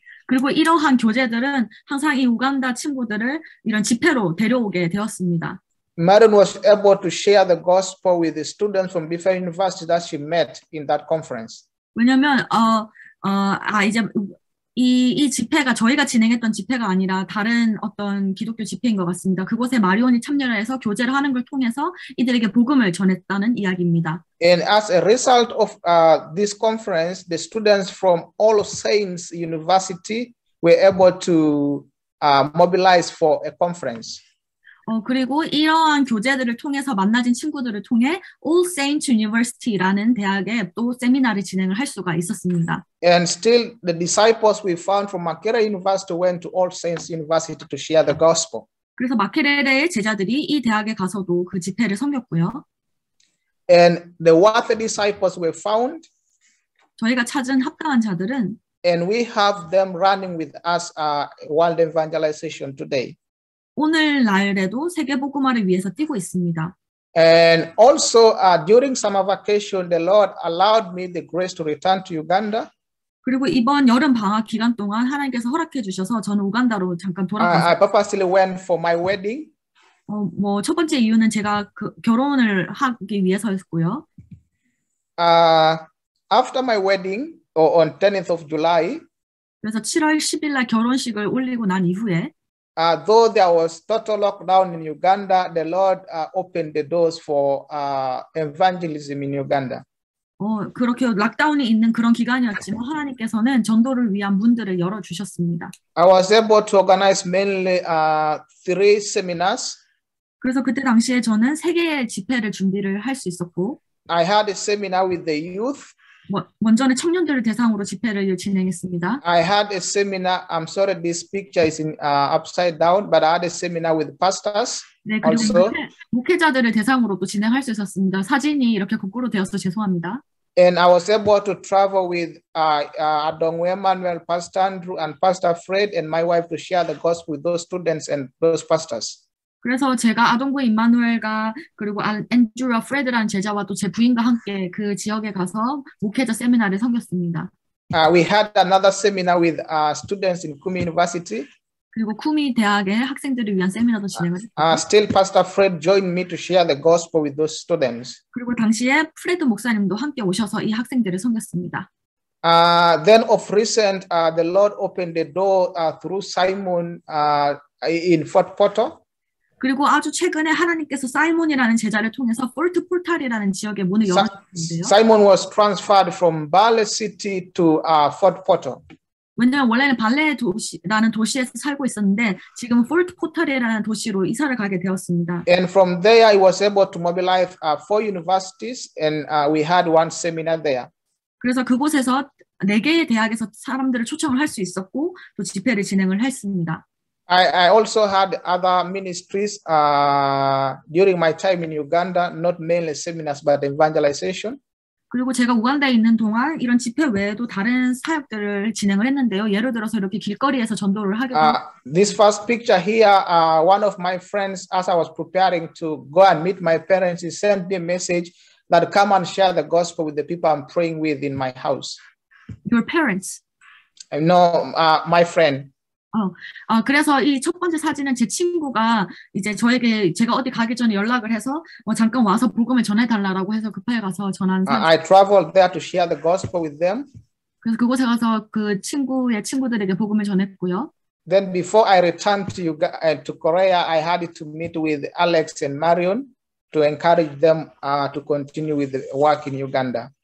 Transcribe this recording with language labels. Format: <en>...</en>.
<ko>그리고 이러한 교제들은 항상 이 우간다 친구들을 이런 집회로 데려오게 되었습니다.</ko> <en>Marion was able to share the gospel with the students from different universities that she met in that conference.</en> <ko>왜냐면 이제 이 집회가 저희가 진행했던 집회가 아니라 다른 어떤 기독교 집회인 것 같습니다. 그곳에 마리온이 참여를 해서 교제를 하는 걸 통해서 이들에게 복음을 전했다는 이야기입니다.</ko> <en>And as a result of this conference, the students from All Saints University were able to mobilize for a conference.</en> <ko>그리고 이러한 교제들을 통해서 만나진 친구들을 통해 All Saints University라는 대학에 또 세미나를 진행을 할 수가 있었습니다.</ko> <en>And still, the disciples we found from Makerere University went to All Saints University to share the gospel.</en> <ko>그래서 마케레레의 제자들이 이 대학에 가서도 그 집회를 섬겼고요.</ko> <en>And the worthy disciples were found.</en> <ko>저희가 찾은 합당한 자들은</ko> <en>And we have them running with us world evangelization today.</en> <ko>오늘날에도 세계 복음화를 위해서 뛰고 있습니다.</ko> <en>And also during summer vacation, the Lord allowed me the grace to return to Uganda.</en> <ko>그리고 이번 여름 방학 기간 동안 하나님께서 허락해 주셔서 저는 우간다로 잠깐 돌아갔어요.</ko> <en>I purposely went for my wedding.</en> <ko>첫 번째 이유는 제가 결혼을 하기 위해서였고요.</ko> <en>After my wedding, on 10th of July,</en> <ko>그래서 7월 10일 날 결혼식을 올리고 난 이후에</ko> <en>though there was total lockdown in Uganda, the Lord opened the doors for evangelism in Uganda.</en> <ko>그렇게 락다운이 있는 그런 기간이었지만 하나님께서는 전도를 위한 문들을 열어주셨습니다.</ko> <en>I was able to organize mainly 3 seminars.</en> <ko>그래서 그때 당시에 저는 3개의 집회를 준비를 할 수 있었고</ko> <en>I had a seminar with the youth.</en> <ko>먼저는 청년들을 대상으로 집회를 진행했습니다.</ko> <en>I had a seminar. I'm sorry, this picture is in upside down, but I had a seminar with pastors.</en> <ko>네, 그리고</ko> <en>also.</en> <ko>목회자들을 대상으로도 진행할 수 있었습니다. 사진이 이렇게 거꾸로 되어서 죄송합니다.</ko> <en>And I was able to travel with Adongwe Emmanuel, Pastor Andrew, and Pastor Fred, and my wife to share the gospel with those students and those pastors.</en> <ko>그래서 제가 아동부 임마누엘과 그리고 앤드루와 프레드라는 제자와 또 제 부인과 함께 그 지역에 가서 목회자 세미나를 섬겼습니다.</ko> <en>We had another seminar with students in Kumi University.</en> <ko>그리고 쿠미 대학의 학생들을 위한 세미나도 진행을 했습니다.</ko> <en>Still, Pastor Fred joined me to share the gospel with those students.</en> <ko>그리고 당시에 프레드 목사님도 함께 오셔서 이 학생들을 섬겼습니다.</ko> <en>Then of recent, the Lord opened the door through Simon in Fort Portal.</en> <ko>그리고 아주 최근에 하나님께서 사이몬이라는 제자를 통해서 포르트 포탈이라는 지역의 문을 열어주셨는데요.</ko> <en>Simon was transferred from Bale City to Fort Portal.</en> <ko>왜냐하면 원래는 발레라는 도시에서 살고 있었는데 지금은 포르트 포탈이라는 도시로 이사를 가게 되었습니다.</ko> <en>And from there, I was able to mobilize 4 universities, and we had one seminar there.</en> <ko>그래서 그곳에서 4개의 대학에서 사람들을 초청을 할 수 있었고 또 집회를 진행을 했습니다.</ko> <en>I also had other ministries during my time in Uganda, not mainly seminars, but evangelization.</en> <ko>그리고 제가 우간다에 있는 동안 이런 집회 외에도 다른 사역들을 진행을 했는데요. 예를 들어서 이렇게 길거리에서 전도를 하기도</ko> <en>This first picture here, one of my friends, as I was preparing to go and meet my parents, he sent me a message that come and share the gospel with the people I'm praying with in my house. Your parents? No, my friend.</en> <ko>그래서 이 첫 번째 사진은 제 친구가 이제 제가 어디 가기 전에 연락을 해서 잠깐 와서 복음을 전해달라고 해서 급하게 가서 전한 사진.</ko> <en>I traveled there to share the gospel with them.</en> <ko>그래서 그곳에 가서 그 친구의 친구들에게 복음을 전했고요.</ko> <en>Then before I returned to Korea, I had to meet with Alex and Marion to encourage them to continue with the work in Uganda.</en>